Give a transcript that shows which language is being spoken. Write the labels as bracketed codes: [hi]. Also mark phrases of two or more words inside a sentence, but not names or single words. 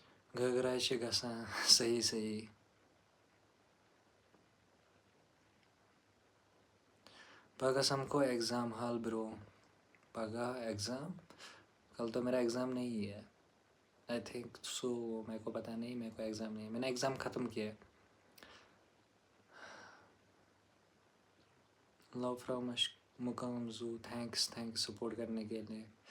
[ks] گھگرا چھِ گژھان صحیح صحیح. پگہ سمکھو ایگزام حال برو. پگہ ایگزام؟ [ur] کل تو میرا ایگزام نہیں ہے. [en] I think so. [ur] میرے کو پتہ نہیں، میرے کو ایگزام نہیں ہے. میں نے ایگزام ختم کیا. [en] love from [ur] مقام زو. تھینکس سپورٹ کرنے کے لیے.